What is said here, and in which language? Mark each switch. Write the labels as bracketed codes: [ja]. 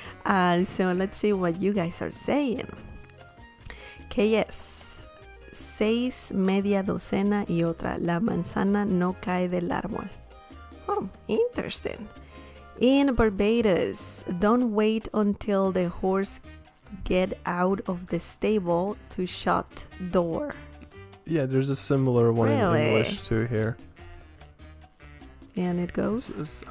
[en] So let's see what you guys are saying. [es] Que es 6 media docena y otra. La manzana no cae del árbol. [en] Oh, interesting. In Barbados, don't wait until the horse get out of the stable to shut door. Yeah, there's a similar one in English too here. And it goes.